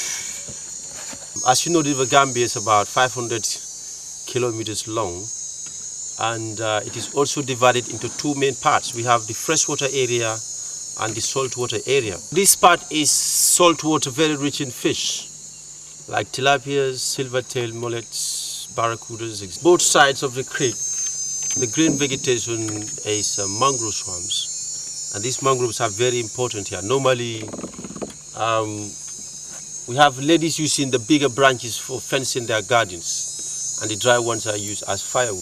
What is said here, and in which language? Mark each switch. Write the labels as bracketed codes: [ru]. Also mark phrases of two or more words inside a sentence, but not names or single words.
[en] As you know, the River Gambia is about 500 kilometers long, and it is also divided into two main parts. We have the freshwater area and the saltwater area. This part is saltwater, very rich in fish, like tilapias, silvertail mullets, barracudas. Both sides of the creek The green vegetation is mangrove swamps, and these mangroves are very important here. Normally, we have ladies using the bigger branches for fencing their gardens, and the dry ones are used as firewood.